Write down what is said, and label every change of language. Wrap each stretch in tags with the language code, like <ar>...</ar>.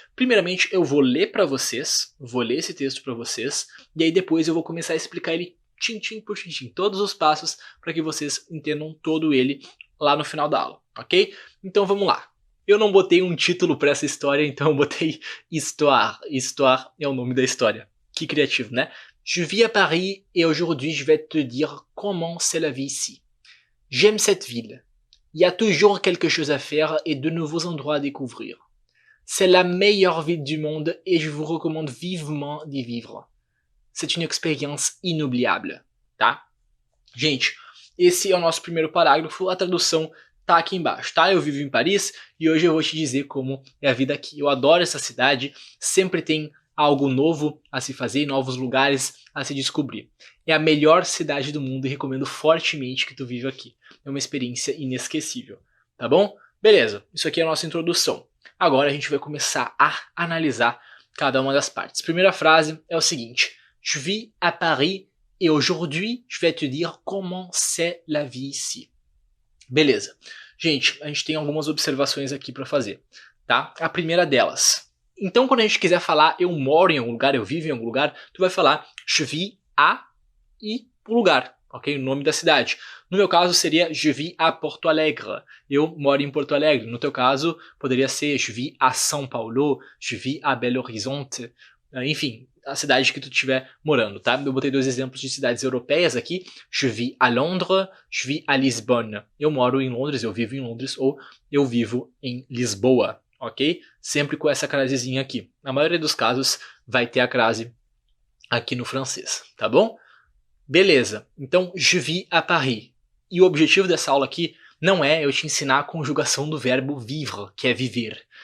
<pt>Primeiramente, eu vou ler pra vocês, vou ler esse texto pra vocês, e aí depois eu vou começar a explicar ele tintim por tintim, todos os passos para que vocês entendam todo ele lá no final da aula, ok? Então vamos lá. Eu não botei um título pra essa história, então eu botei Histoire. Histoire é o nome da história. Que criativo, né?</pt> <fr>Je vis à Paris et aujourd'hui je vais te dire comment c'est la vie ici. J'aime cette ville. Il y a toujours quelque chose à faire et de nouveaux endroits à découvrir. C'est la meilleure ville du monde et je vous recommande vivement d'y vivre. C'est une expérience inoubliable, tá?</fr> <pt>Gente, esse é o nosso primeiro parágrafo, a tradução tá aqui embaixo, tá? Eu vivo em Paris e hoje eu vou te dizer como é a vida aqui. Eu adoro essa cidade, sempre tem algo novo a se fazer, novos lugares a se descobrir. É a melhor cidade do mundo e recomendo fortemente que tu viva aqui. É uma experiência inesquecível, tá bom? Beleza, isso aqui é a nossa introdução. Agora a gente vai começar a analisar cada uma das partes. Primeira frase é o seguinte.</pt> <fr>Je vis à Paris et aujourd'hui je vais te dire comment c'est la vie ici.</fr> <pt>Beleza. Gente, a gente tem algumas observações aqui para fazer, tá? A primeira delas. Então, quando a gente quiser falar eu moro em algum lugar, eu vivo em algum lugar, tu vai falar</pt> <fr>je vis à</fr> <pt>e o lugar, ok? O nome da cidade. No meu caso seria</pt> <fr>je vis à Porto Alegre.</fr> <pt>Eu moro em Porto Alegre. No teu caso poderia ser</pt> <fr>je vis à São Paulo, je vis à Belo Horizonte.</fr> <pt>Enfim, a cidade que tu estiver morando, tá? Eu botei 2 exemplos de cidades europeias aqui.</pt> <fr>Je vis à Londres, je vis à Lisbonne.</fr> <pt>Eu moro em Londres, eu vivo em Londres ou eu vivo em Lisboa, ok? Sempre com essa crasezinha aqui. Na maioria dos casos vai ter a crase aqui no francês, tá bom? Beleza, então</pt> <fr>je vis à Paris.</fr> <pt>E o objetivo dessa aula aqui não é eu te ensinar a conjugação do verbo vivre, que é viver.</pt>